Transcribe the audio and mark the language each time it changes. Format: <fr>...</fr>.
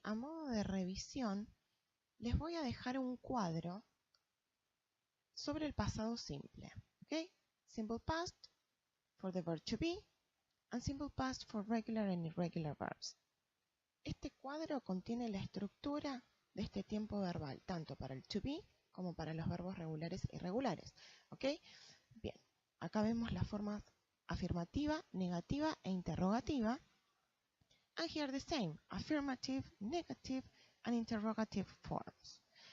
<es>A modo de revisión, les voy a dejar un cuadro sobre el pasado simple. ¿Okay?</es> <en>Simple past for the verb to be and simple past for regular and irregular verbs.</en> <es>Este cuadro contiene la estructura de este tiempo verbal, tanto para el to be como para los verbos regulares e irregulares. ¿Ok? Bien, acá vemos las formas afirmativa, negativa e interrogativa.</es> <en>And here the same, affirmative, negative and interrogative forms.</en>